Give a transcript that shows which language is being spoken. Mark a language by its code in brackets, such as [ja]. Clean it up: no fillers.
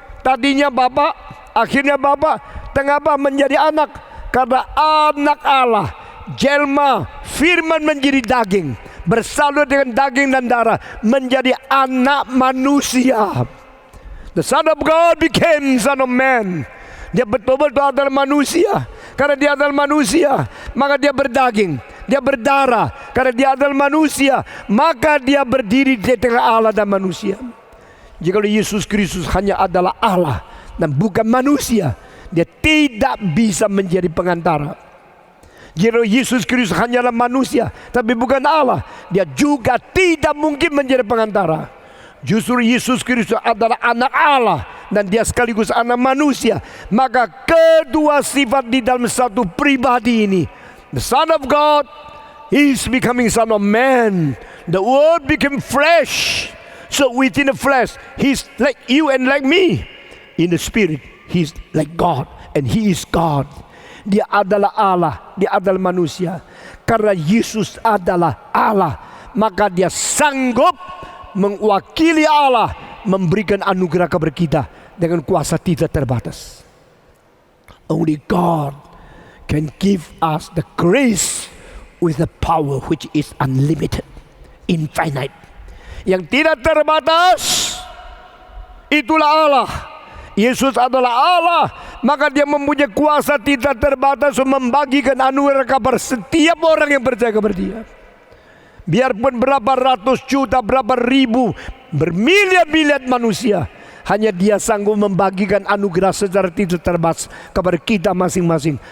[id] Tadinya Bapa, akhirnya Bapa, mengapa menjadi anak? Karena anak Allah, jelma, firman menjadi daging, bersalur dengan daging dan darah, menjadi anak manusia. [en] The Son of God became Son of Man. [id] Dia betul-betul adalah manusia. Karena dia adalah manusia, maka dia berdaging, dia berdarah. Karena dia adalah manusia, maka dia berdiri di tengah Allah dan manusia. Jika Yesus Kristus hanya adalah Allah dan bukan manusia, dia tidak bisa menjadi pengantara. Jika Yesus Kristus hanyalah manusia tapi bukan Allah, dia juga tidak mungkin menjadi pengantara. Justru Yesus Kristus adalah anak Allah dan dia sekaligus anak manusia. Maka kedua sifat di dalam satu pribadi ini, [en] the Son of God is becoming Son of Man. The Word became flesh. So within the flesh, He's like you and like me. In the spirit, He's like God and He is God. [id] Dia adalah Allah, dia adalah manusia. Karena Yesus adalah Allah, maka dia sanggup mewakili Allah, memberikan anugerah kepada kita dengan kuasa tidak terbatas. [en] Only God can give us the grace with the power which is unlimited, infinite. [id] Yang tidak terbatas, itulah Allah. Yesus adalah Allah, maka dia mempunyai kuasa tidak terbatas untuk membagikan anugerah kepada setiap orang yang percaya kepada dia. Biarpun berapa ratus juta, berapa ribu, bermiliar-miliar manusia, hanya dia sanggup membagikan anugerah secara tidak terbatas kepada kita masing-masing.